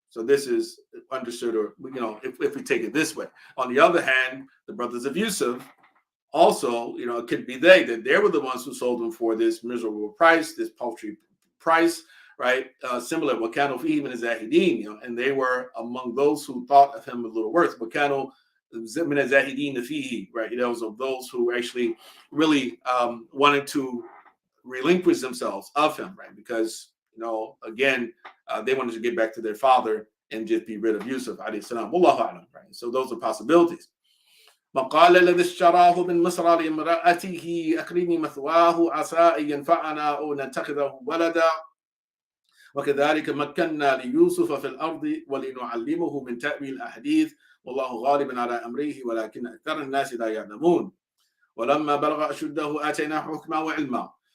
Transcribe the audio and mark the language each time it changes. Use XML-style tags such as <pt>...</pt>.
<en>So this is understood, or if we take it this way. On the other hand, the brothers of Yusuf, also, it could be that they were the ones who sold him for this miserable price, this paltry price, right? Similar,</en> <ar>وَكَانُوا فِيهِ مِنَ الزَّاهِدِينَ,</ar> <en>and they were among those who thought of him a little worth.</en> <ar>وَكَانُوا مِنَ الزَّاهِدِينَ فِيهِ, right?</ar> <en>Those of those who actually really wanted to relinquish themselves of him, right? Because, again, they wanted to get back to their father and just be rid of Yusuf alayhi salam. Wallahu a'lam, right? So those are possibilities.</en> <ar>وقال الذي اشتراه من مصر لامرأته أكرمي مثواه عسى أن ينفعنا أو نتخذه ولدا وكذلك مكنا ليوسف في الأرض ولنعلمه من تأويل الأحاديث والله غالب على أمره ولكن أكثر الناس لا يعلمون ولما بلغ أشده آتيناه حكما وعلما.</ar>